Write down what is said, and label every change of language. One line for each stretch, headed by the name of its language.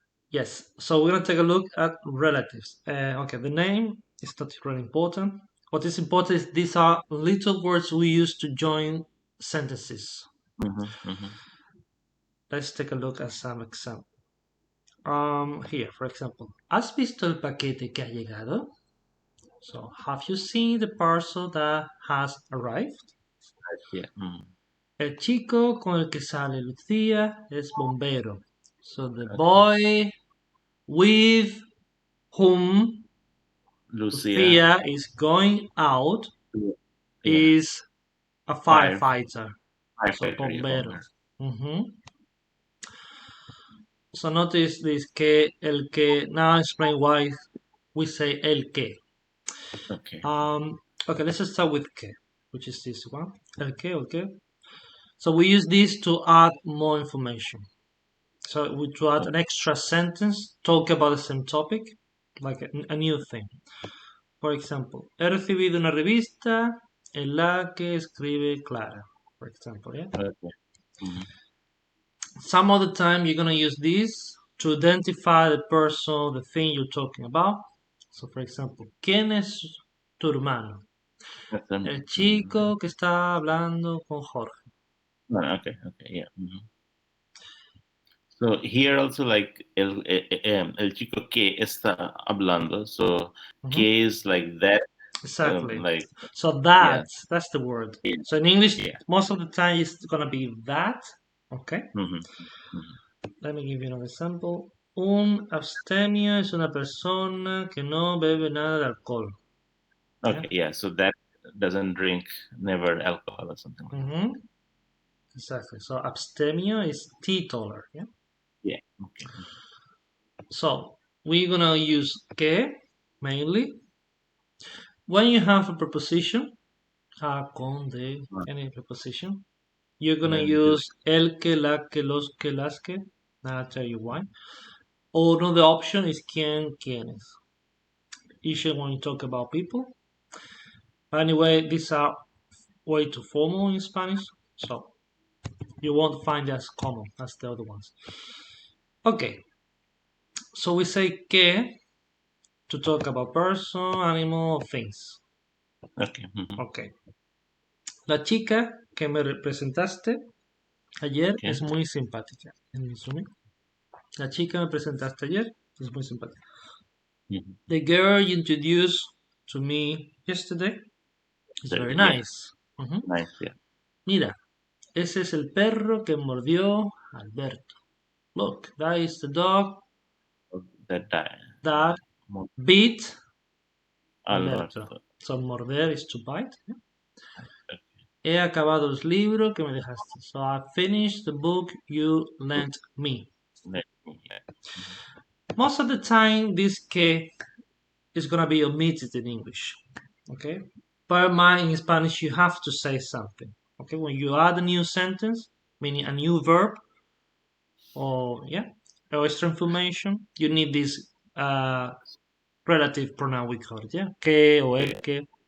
English: Yes, so we're going to take a look at relatives. Okay, the name is not really important. What is important is these are little words we use to join sentences. Let's take a look at some examples. Here, for example,
Spanish: ¿has visto el paquete que ha llegado?
English: So, have you seen the parcel that has arrived? Yeah.
Spanish: El chico con el que sale Lucía es bombero.
English: So, the boy with whom Lucía is going out is a firefighter. So, bombero. So notice this que, el que. Now explain why we say el que. Okay. Okay, let's start with que, which is this one. El que, okay. So we use this to add more information. So to add an extra sentence, talk about the same topic, like a new thing. For example,
Spanish: he recibido una revista en la que escribe Clara.
English: For example, yeah. Okay. Some of the time you're gonna use this to identify the person, the thing you're talking about. So, for example,
Spanish: ¿quién es tu hermano? El chico que está hablando con Jorge.
English: Okay, yeah. So here also like
Spanish: el chico que está hablando.
English: So que is like that. Exactly. So that's the word. Yeah. So in English, most of the time it's gonna be that. Okay. Let me give you another example.
Spanish: Un abstemio es una persona que no bebe nada de alcohol.
English: Okay, yeah. So that doesn't drink never alcohol or something like that. Exactly. So abstemio is teetotaler. Yeah. Yeah. Okay. So we're gonna use que mainly when you have a preposition, ha, con, de, any preposition. You're gonna use el que, la que, los que, las que. Now I'll tell you why. Or another option is quién, quiénes. Usually when you talk about people. Anyway, these are way too formal in Spanish, so you won't find as common as the other ones. Okay, so we say que to talk about person, animal, or things. Okay. Okay.
Spanish: La chica que me representaste ayer es muy simpática. La chica que me presentaste ayer es muy simpática.
English: The girl you introduced to me yesterday is very nice. Nice, yeah.
Spanish: Mira, ese es el perro que mordió a Alberto.
English: Look, that is the dog that bit Alberto. So morder is to bite. Yeah?
Spanish: He acabado el libro que me dejaste.
English: So I finished the book you lent me. Most of the time, this que is gonna be omitted in English. Okay, but in Spanish, you have to say something. Okay, when you add a new sentence, meaning a new verb, or extra information, you need this relative pronoun we call it. Yeah, que or el que.